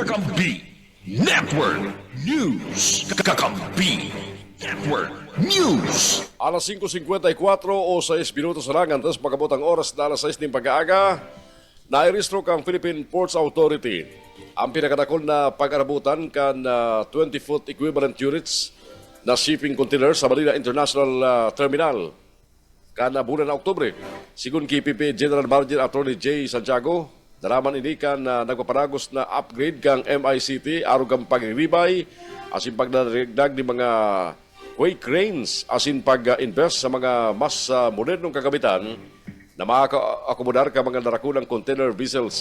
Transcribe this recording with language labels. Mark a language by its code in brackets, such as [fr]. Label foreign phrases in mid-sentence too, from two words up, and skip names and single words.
[bik] Kakampi Network News. Kakampi Network News. Alas 5:54 o 6 minutos lang antes pagabot ang oras na alas 6 ng pag-aaga, nairistro kang Philippine Ports Authority ang pinakadakol na pag-arabutan kan 20-foot [en] equivalent units [bik] na [en] shipping containers [bik] sa Manila International Terminal kana bulan na Oktubre. Sigun KPP General Manager Attorney J. Santiago, daraman ini kan nagpaparagos na upgrade kang MICT aron kang pagribay asin pagdadagdag ni mga [en] way cranes [bik] asin pag-invest sa mga mas modernong kagamitan na makaka-akomodar ka mga darakulang [en] container vessels.